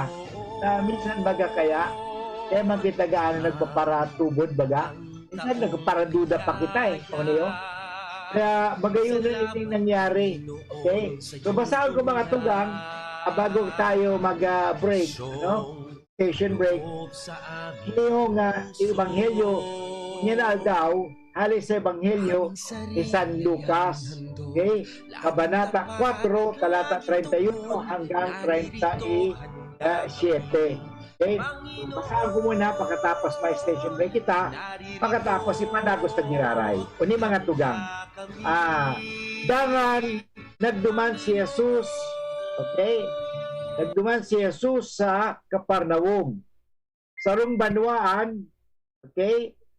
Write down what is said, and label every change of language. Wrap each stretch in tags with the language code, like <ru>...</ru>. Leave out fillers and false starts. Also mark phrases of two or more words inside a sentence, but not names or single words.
<bik>Minsan baga kaya magkitagaan na nagpaparatubod baga. Minsan nagpaparaduda pa kita Ano yun? Kaya magayon na yung nangyari. Okay? So basahan ko mga tugang bago tayo mag-break.</bik> <en>Station break.</en> <bik>Yung Ebanghelyo niya daw halis sa Ebanghelyo ni San Lucas, okay?</bik> <tl>Kabanata 4, talata 31 hanggang 37.</tl> <bik>Okay? Basahan ko muna pagkatapos may</bik> <en>station break</en> <bik>kita, pagkatapos ipanagos tagiraray. Uni mga tugang. Dangan nagduman si Jesus, okay? Nagduman si Jesus sa Kaparnaum. Sarong banwaan, okay?</bik>